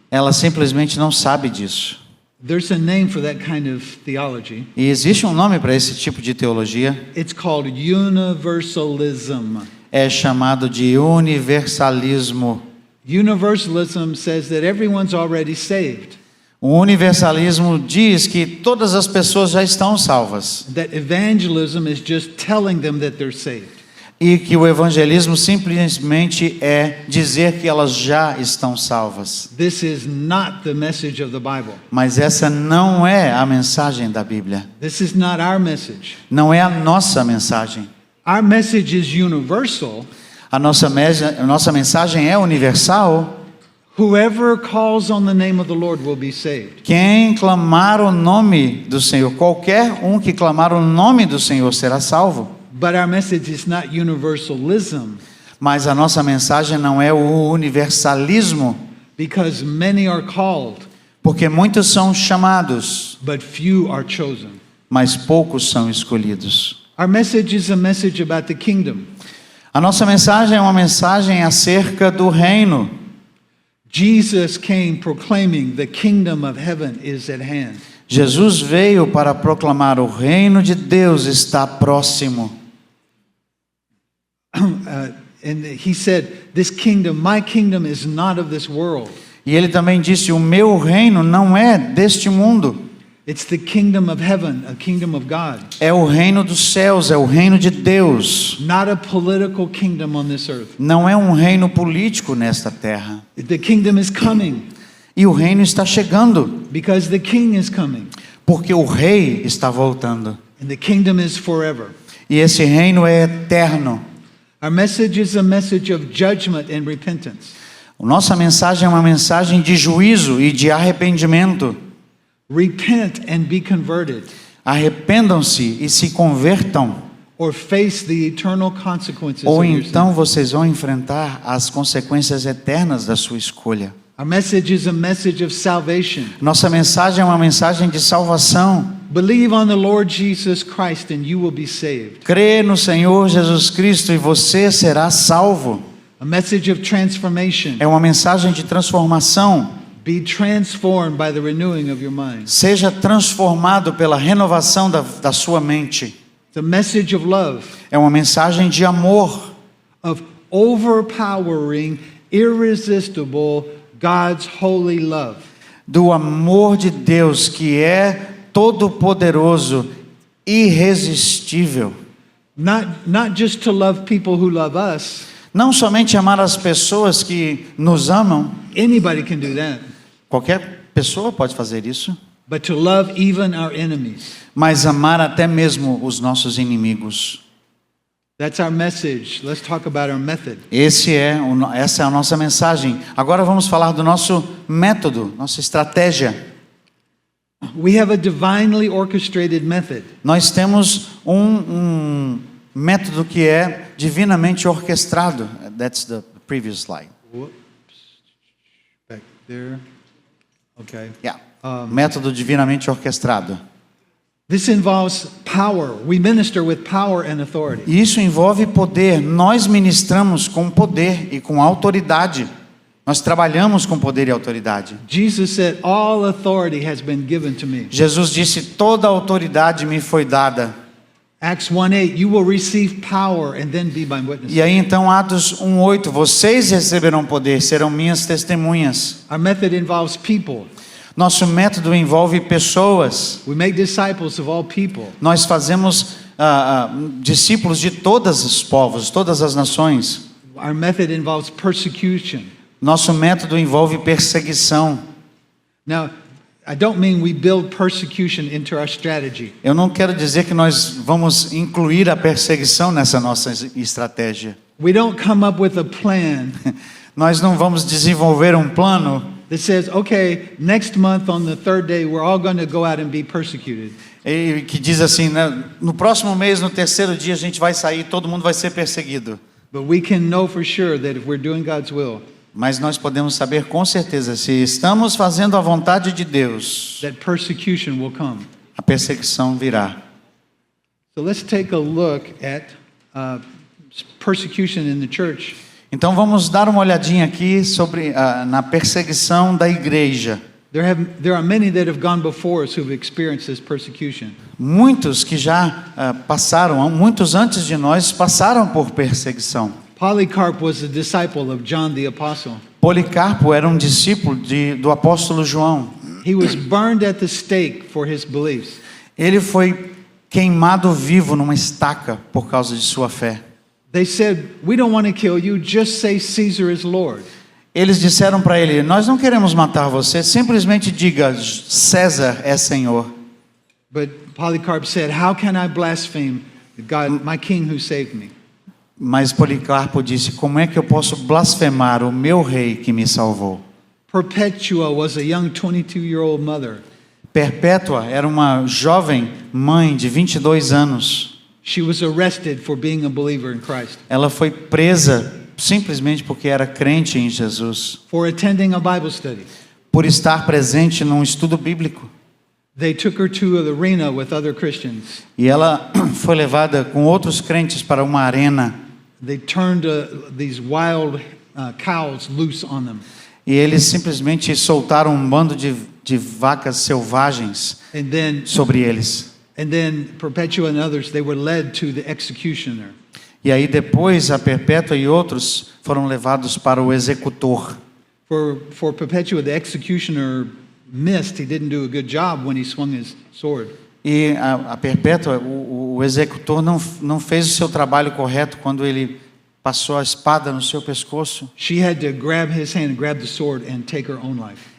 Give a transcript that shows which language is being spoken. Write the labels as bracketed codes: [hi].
[pt] Ela simplesmente não sabe disso. [en] There's a name for that kind of theology. [pt] E existe um nome para esse tipo de teologia. [en] It's called universalism. [pt] É chamado de universalismo. [en] Universalism says that everyone's already saved, [pt] O universalismo diz que todas as pessoas já estão salvas. [en] that evangelism is just telling them that they're saved. [pt] E que o evangelismo simplesmente é dizer que elas já estão salvas. [en] This is not the message of the Bible. [pt] Mas essa não é a mensagem da Bíblia. [en] This is not our message. [pt] Não é a nossa mensagem. [en] Our message is universal. [pt] A nossa mensagem é universal. [en] Whoever calls on the name of the Lord will be saved. [pt] Quem clamar o nome do Senhor, qualquer um que clamar o nome do Senhor será salvo. [en] But our message is not universalism, [pt] Mas a nossa mensagem não é o universalismo, [en] because many are called, [pt] porque muitos são chamados, [en] but few are chosen. [pt] mas poucos são escolhidos. [en] Our message is a message about the kingdom. [pt] A nossa mensagem é uma mensagem acerca do reino. [en] Jesus came proclaiming the kingdom of heaven is at hand. [pt] Jesus veio para proclamar o reino de Deus está próximo. [en] And he said, this kingdom, my kingdom is not of this world. [pt] E ele também disse: o meu reino não é deste mundo. [en] It's the kingdom of heaven, a kingdom of God. [pt] É o reino dos céus, é o reino de Deus. [en] Not a political kingdom on this earth. [pt] Não é um reino político nesta terra. [en] The kingdom is coming [pt] E o reino está chegando, [en] because the king is coming. [pt] porque o rei está voltando. [en] And the kingdom is forever. [pt] E esse reino é eterno. [en] Our message is a message of judgment and repentance. [pt] Nossa mensagem é uma mensagem de juízo e de arrependimento. [en] Repent and be converted, [pt] Arrependam-se e se convertam, [en] or face the eternal consequences [pt] ou [en] of your sin. [pt] então vocês vão enfrentar as consequências eternas da sua escolha. [en] Our message is a message of salvation. [pt] Nossa mensagem é uma mensagem de salvação. [en] Believe on the Lord Jesus Christ and you will be saved. [pt] Crê no Senhor Jesus Cristo e você será salvo. [en] A message of transformation. [pt] É uma mensagem de transformação. [en] Be transformed by the renewing of your mind. [pt] Seja transformado pela renovação da sua mente. [en] The message of love, [pt] É uma mensagem de amor, [en] of overpowering, irresistible God's holy love. [pt] do amor de Deus que é todo-poderoso, irresistível. [en] Not just to love people who love us. [pt] Não somente amar as pessoas que nos amam, [en] Anybody can do that. [pt] qualquer pessoa pode fazer isso, [en] But to love even our enemies. [pt] mas amar até mesmo os nossos inimigos. [en] That's our message. Let's talk about our method. [pt] Essa é a nossa mensagem. Agora vamos falar do nosso método, nossa estratégia. [en] We have a divinely orchestrated method. [pt] Nós temos um método que é divinamente orquestrado. [en] That's the previous slide. Whoops. Back there. Okay. [pt] Yeah. Método divinamente orquestrado. [en] This involves power. We minister with power and authority. [pt] E isso envolve poder. Nós ministramos com poder e com autoridade. Nós trabalhamos com poder e autoridade. [en] Jesus said, all authority has been given to me. [pt] Jesus disse: toda a autoridade me foi dada. [en] Acts 1:8, you will receive power and then be my witnesses. [pt] E aí então Atos 1:8, vocês receberão poder, serão minhas testemunhas. [en] Our method involves people. [pt] Nosso método envolve pessoas. [en] We make disciples of all people. [pt] Nós fazemos discípulos de todos os povos, todas as nações. [en] Our method involves persecution. [pt] Nosso método envolve perseguição. [en] Now, I don't mean we build persecution into our strategy. [pt] Eu não quero dizer que nós vamos incluir a perseguição nessa nossa estratégia. [en] We don't come up with a plan [pt] Nós não vamos desenvolver um plano [en] that says, okay, next month on the third day, we're all going to go out and be persecuted. [pt] que diz assim, né, no próximo mês, no terceiro dia, a gente vai sair, todo mundo vai ser perseguido. [en] But we can know for sure that if we're doing God's will, [pt] Mas nós podemos saber com certeza, se estamos fazendo a vontade de Deus, [en] that persecution will come. [pt] a perseguição virá. [en] So let's take a look at persecution in the church. [pt] Então vamos dar uma olhadinha aqui sobre na perseguição da igreja. [en] There are many that have gone before us who've experienced this persecution. [pt] Muitos que já passaram, muitos antes de nós passaram por perseguição. [en] Polycarp was a disciple of John the Apostle. [pt] Policarpo era um discípulo do apóstolo João. [en] He was burned at the stake for his beliefs. [pt] Ele foi queimado vivo numa estaca por causa de sua fé. [en] They said, "We don't want to kill you, just say Caesar is Lord." [pt] Eles disseram para ele: nós não queremos matar você, simplesmente diga César é Senhor. [en] But Polycarp said, "How can I blaspheme the God, my king who saved me?" [pt] Mas Policarpo disse: como é que eu posso blasfemar o meu rei que me salvou? [en] Perpetua was a young 22-year-old mother. [pt] Perpétua era uma jovem mãe de 22 anos. [en] She was arrested for being a believer in Christ, [pt] Ela foi presa simplesmente porque era crente em Jesus, [en] for attending a Bible study. [pt] por estar presente num estudo bíblico. [en] They took her to the arena with other Christians. [pt] E ela foi levada com outros crentes para uma arena. [en] They turned these wild cows loose on them. [pt] E eles simplesmente soltaram um bando de vacas selvagens [en] And then [pt] sobre eles. [en] Perpetua and others, they were led to the executioner. [pt] E aí depois a Perpétua e outros foram levados para o executor. [en] For Perpetua, the executioner missed. He didn't do a good job when he swung his sword. [pt] E a Perpétua, o executor não fez o seu trabalho correto quando ele passou a espada no seu pescoço. [en] She had to grab his hand, grab the sword, and take her own life.